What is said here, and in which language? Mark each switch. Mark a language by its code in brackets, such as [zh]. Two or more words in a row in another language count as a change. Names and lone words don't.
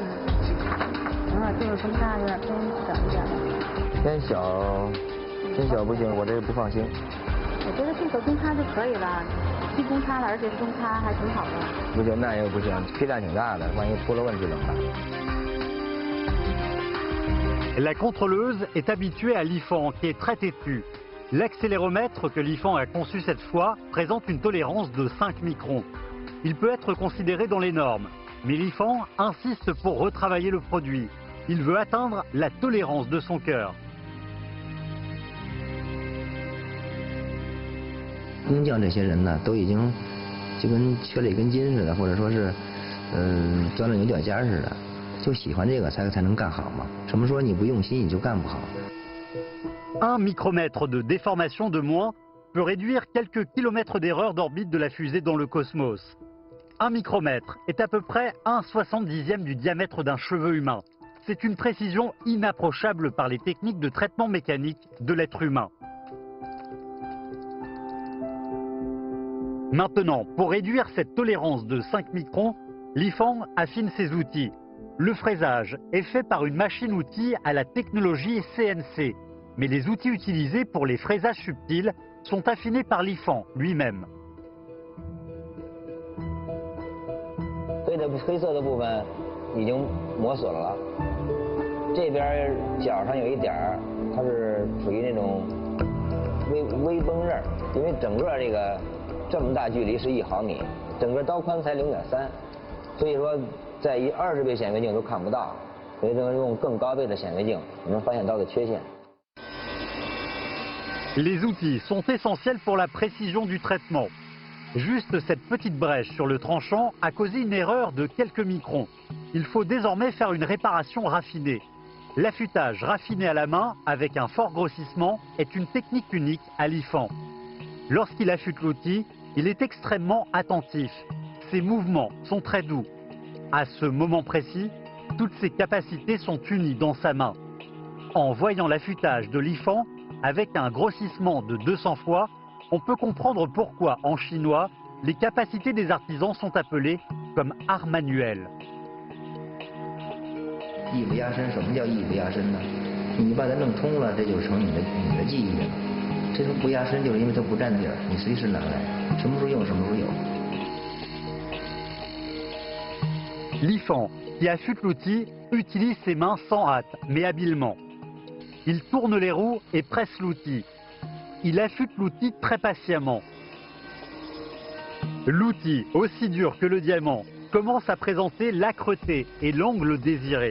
[zh] 就是分叉有点偏小一点。偏小不行，我这个不放心。我觉得这个公差就可以了，低公差了，而且中差还挺好的。不行，那也不行，批量挺大的，万一出了问题怎么办？ [fr] La contrôleuse est habituée à l'IFAN qui est très têtu. L'accéléromètre que l'IFAN a conçu cette fois présente une tolérance de 5 microns. Il peut être considéré dans les normes, mais l'IFAN insiste pour retravailler le produit. Il veut atteindre la tolérance de son cœur. [zh] 工匠这些人呢，都已经就跟缺了一根筋似的，或者说是钻了牛角尖似的，就喜欢这个才能干好嘛。什么说你不用心你就干不好。 [fr] Un micromètre de déformation de moins peut réduire quelques kilomètres d'erreur d'orbite de la fusée dans le cosmos. Un micromètre est à peu près 1/70e du diamètre d'un cheveu humain. C'est une précision inapprochable par les techniques de traitement mécanique de l'être humain. Maintenant, pour réduire cette tolérance de 5 microns, l'IFAN affine ses outils. Le fraisage est fait par une machine-outil à la technologie CNC, mais les outils utilisés pour les fraisages subtils sont affinés par l'IFAN lui-même. [zh] 黑色的部分已经磨损了，这边角上有一点儿，它是属于那种微崩刃，因为整个这么大距离是1毫米， 整个刀宽才0.3，所以说在以20倍显微镜都看不到，所以说用更高倍的显微镜，你能发现刀的缺陷。 [fr] Les outils sont essentiels pour la précision du traitement. Juste cette petite brèche sur le tranchant a causé une erreur de quelques microns. Il faut désormais faire une réparation raffinée. L'affûtage raffiné à la main avec un fort grossissement est une technique unique à l'IFAN. Lorsqu'il affûte l'outil, il est extrêmement attentif. Ses mouvements sont très doux. À ce moment précis, toutes ses capacités sont unies dans sa main. En voyant l'affûtage de l'IFAN, avec un grossissement de 200 fois, on peut comprendre pourquoi, en chinois, les capacités des artisans sont appelées comme art manuel. [zh] 艺不压身，什么叫艺不压身呢？你把它弄通了，这就成你的技艺了。这种不压身，就是因为它不占地儿，你随时拿来，什么时候用什么时候有。 [fr] L'IFAN, qui affûte l'outil, utilise ses mains sans hâte, mais habilement. Il tourne les roues et presse l'outil. Il affûte l'outil très patiemment. L'outil, aussi dur que le diamant, commence à présenter l'âcreté et l'angle désiré.